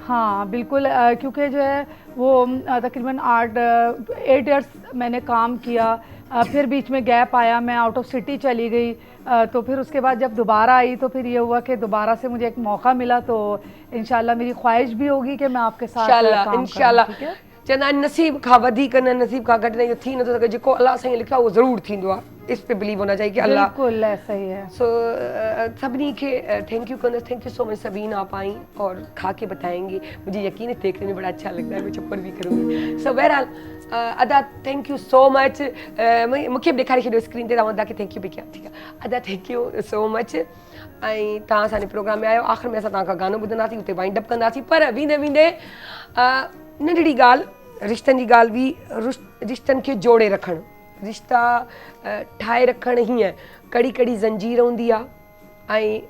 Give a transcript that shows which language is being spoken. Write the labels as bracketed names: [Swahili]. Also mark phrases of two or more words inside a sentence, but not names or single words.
[Urdu] ہاں بالکل، کیونکہ جو ہے وہ تقریباً 8 ایئرز میں نے کام کیا، پھر بیچ میں گیپ آیا، میں [English] out of city [Urdu] چلی گئی، تو پھر اسکے بعد جب دوبارہ آئی تو پھر یہ ہوا کہ دوبارہ سے مجھے ایک موقع ملا. تو انشاءاللہ میری خواہش بھی ہوگی کہ میں آپکے ساتھ کام کروں. [Sindhi] इंशाल्लाह चवंदा आहिनि नसीब खां वधीक न, नसीब खां घटि न, इहो थी नथो सघे। जेको अल्लाह साईं लिखियो आहे उहो ज़रूरु थींदो आहे। [Urdu] اس پے بلیو ہونا چاہیے کہ اللہ بالکل ایسا ہی ہے. سو سبھی کے [English] thank you [Urdu] کندس, [English] thank you so much [Urdu] سبین، آپ آئی اور کھا کے بتائیں گے. مجھے یقین ہے دیکھنے میں بڑا اچھا لگتا ہے، میں چپر بھی کروں گی. سو بہرحال ادا [English] thank you so much. [Sindhi] मूंखे बि ॾेखारे छॾियो स्क्रीन ते, तव्हां अदा खे [English] thank you [Sindhi] बि कया। ठीकु आहे अदा, [English] thank you so much. [Sindhi] ऐं तव्हां असांजे प्रोग्राम में आयो, आख़िर में असां तव्हां खां गानो ॿुधंदासीं, हुते वाइंड अप कंदासीं। पर वेंदे वेंदे नंढड़ी ॻाल्हि, रिश्तनि जी ॻाल्हि बि, रिश्तनि खे जोड़े रखणु, रिश्ता ठाहे रखणु हीअं कड़ी कड़ी ज़ंजीर हूंदी आहे।